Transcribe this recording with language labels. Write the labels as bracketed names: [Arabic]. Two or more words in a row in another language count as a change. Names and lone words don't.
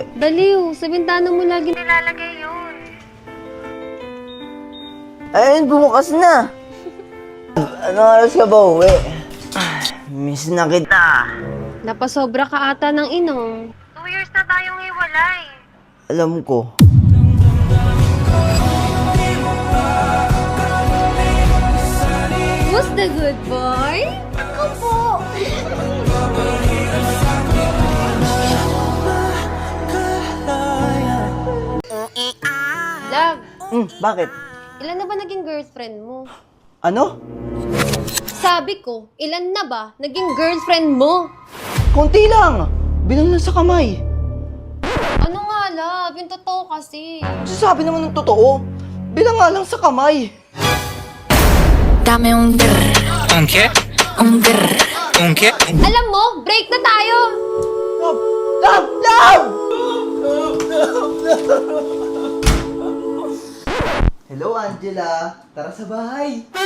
[Filipino] Baliw, sa bintana mo lagi nilalagay yun. Ayun, bumukas na. Anong oras ka ba uwi? Miss na kita. Napasobra ka ata ng inom. 2 years na tayong hiwalay. Alam ko. [English] Who's the good boy? [Filipino] Ako po. Love, Bakit? ilan na ba naging girlfriend mo? Ano? Sabi ko, ilan na ba naging girlfriend mo? Konti lang. Bilang lang sa kamay. Ano nga, love? Yung totoo kasi. Sasabi naman ng totoo. Bilang nga lang sa kamay. [Spanish] Dame un grr, ¿Un qué? un grr. ¿Un qué? [Filipino] Alam mo, break na tayo! [English] Love! Love! Love! Hello, Angela. [Filipino] Tara sa bahay.